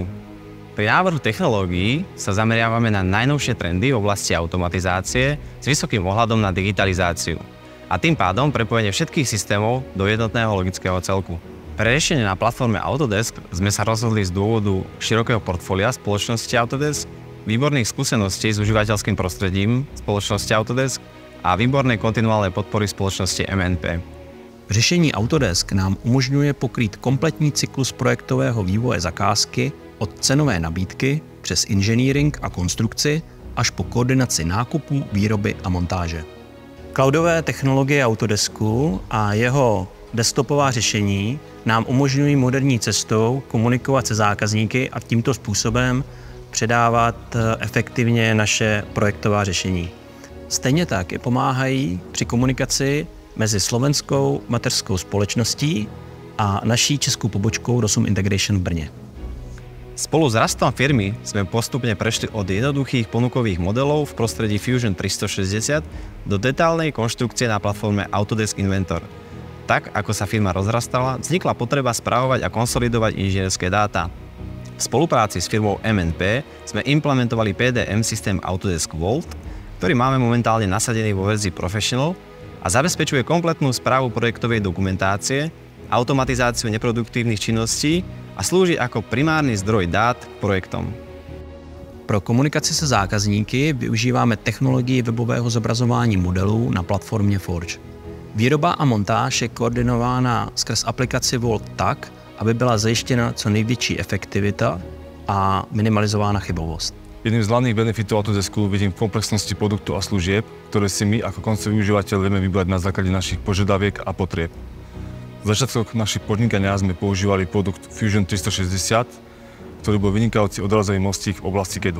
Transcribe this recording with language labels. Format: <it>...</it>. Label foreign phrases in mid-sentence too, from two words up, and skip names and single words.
<sk>Pri návrhu technológií sa zameriavame na najnovšie trendy v oblasti automatizácie s vysokým ohľadom na digitalizáciu a tým pádom prepojenie všetkých systémov do jednotného logického celku. Pre riešenie na platforme Autodesk sme sa rozhodli z dôvodu širokého portfólia spoločnosti Autodesk, výborných skúseností s užívateľským prostredím spoločnosti Autodesk a výbornej kontinuálnej podpory spoločnosti MNP.</sk> <cs>Řešení Autodesk nám umožňuje pokrýt kompletní cyklus projektového vývoje zakázky od cenové nabídky přes inženýring a konstrukci až po koordinaci nákupu, výroby a montáže. Cloudové technologie Autodesku a jeho desktopová řešení nám umožňují moderní cestou komunikovat se zákazníky a tímto způsobem předávat efektivně naše projektová řešení. Stejně tak je pomáhají při komunikaci mezi slovenskou mateřskou společností a naší českou pobočkou Rosum Integration v Brně.</cs> <sk>Spolu s rastom firmy sme postupne prešli od jednoduchých ponukových modelov v prostredí Fusion 360 do detálnej konštrukcie na platforme Autodesk Inventor. Tak, ako sa firma rozrastala, vznikla potreba spravovať a konsolidovať inžinierské dáta. V spolupráci s firmou MNP sme implementovali PDM systém Autodesk Vault, ktorý máme momentálne nasadený vo verzii Professional a zabezpečuje kompletnú správu projektovej dokumentácie, automatizáciu neproduktívnych činností a slúži ako primárny zdroj dát k projektom.</sk> <cs>Pro komunikaci se zákazníky využíváme technologii webového zobrazování modelů na platformě Forge. Výroba a montáž je koordinována skrz aplikaci Vault tak, aby byla zajištěna co největší efektivita a minimalizována chybovost.</cs> <sk>Jedným z hlavných benefitov Autodesku vidím v komplexnosti produktov a služieb, ktoré si my ako koncoví užívateľ vieme vybrať na základe našich požiadaviek a potrieb. V začiatkoch našich podnikania sme používali produkt Fusion 360, ktorý bol vynikajúci odrazový mostík v oblasti CAD-u.</sk>